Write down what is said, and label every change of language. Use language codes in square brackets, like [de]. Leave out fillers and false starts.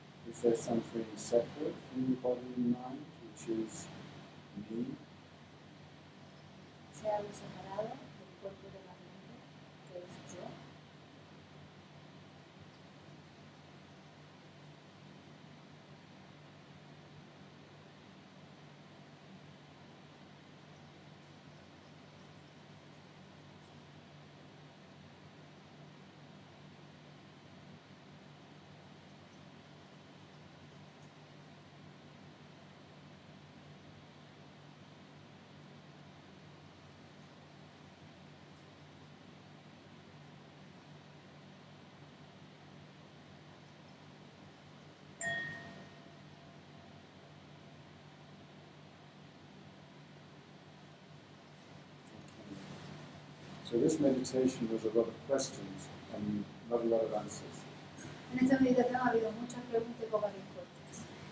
[en] Is there something separate from the body and mind, which is me? [es] Sea algo separado del cuerpo y de la mente, que es yo. [en] So this meditation was a lot of questions and not a lot of answers. [es] En esta meditación ha habido muchas preguntas y pocas respuestas.